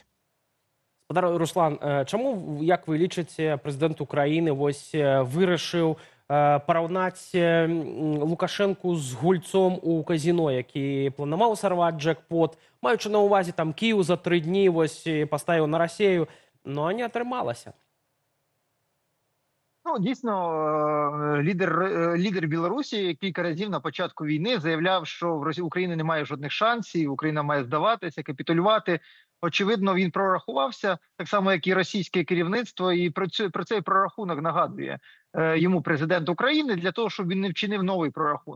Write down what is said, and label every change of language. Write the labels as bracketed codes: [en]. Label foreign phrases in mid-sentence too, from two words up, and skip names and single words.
[be] Спадар Руслан, чаму, як вы лічыце, прэзідэнт Украіны вырашыў параўнаць Лукашэнку з гульцом у казино, які планаваў сарваць джекпот, маючы на ўвазе там Кіеў за 3 дні паставіў на Расію, но не атрымалася. [uk] Ну, дійсно, лідер Білорусі кілька разів на початку війни заявляв, що в Україні немає жодних шансів, Україна має здаватися, капітулювати. Очевидно, він прорахувався, так само, як і російське керівництво, і про цей прорахунок нагадує йому президент України для того, щоб він не вчинив новий прорахунок.